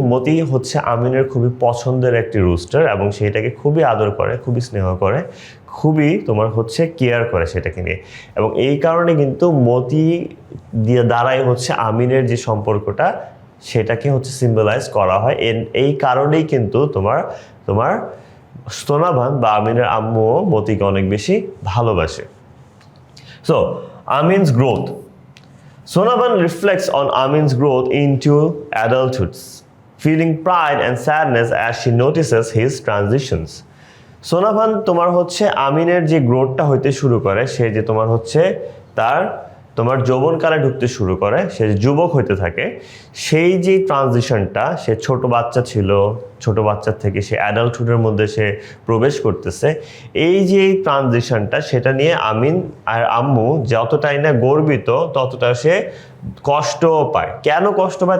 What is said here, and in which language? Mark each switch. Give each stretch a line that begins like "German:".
Bangla: মতি হচ্ছে আমিনের খুবই পছন্দের একটি রুস্টার, এবং সেটাকে খুবই আদর করে, খুবই স্নেহ করে, খুবই হচ্ছে কেয়ার করে সেটাকে নিয়ে, এবং এই কারণে কিন্তু মতি দ্বারাই হচ্ছে আমিনের যে সম্পর্কটা সেটাকে হচ্ছে সিম্বলাইজ করা হয়। এই কারণেই কিন্তু তোমার সোনাভান বা আমিনের আম্মুও মতিকে অনেক বেশি ভালোবাসে। So Amin's growth,
English: Sonavan reflects on Amin's growth into adulthood, feeling pride and sadness as she notices his transitions.
Bangla: Sonavan তোমার হচ্ছে আমিনের যে গ্রোথটা হইতে শুরু করে, সে যে তোমার হচ্ছে তোমার যৌবনকালে ঢুকতে শুরু করে, সে যুবক হইতে থাকে, সেই যে ট্রানজিশনটা, সে ছোট বাচ্চা ছিল, ছোট বাচ্চার থেকে সে অ্যাডাল্টহুডের মধ্যে সে প্রবেশ করতেছে, এই যে ট্রানজিশনটা, সেটা নিয়ে আমিন আর আম্মু যতটাই না গর্বিত, ততটা সে কষ্টও পায়। কেন কষ্ট পায়?